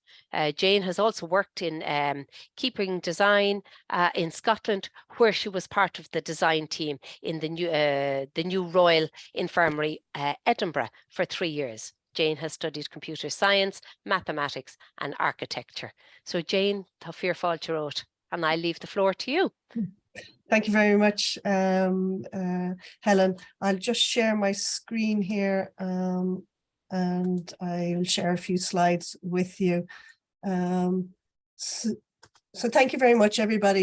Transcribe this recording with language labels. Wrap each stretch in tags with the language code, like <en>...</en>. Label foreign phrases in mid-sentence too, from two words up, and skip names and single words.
<en>Jane has also worked in keeping design in Scotland, where she was part of the design team in the new Royal Infirmary Edinburgh for 3 years. Jane has studied computer science, mathematics and architecture. So Jane,</en> <ga>tá fear fáilte rót,</ga> <en>and I leave the floor to you. Thank you very much, Helen. I'll just share my screen here and I'll share a few slides with you. So thank you very much, everybody.</en>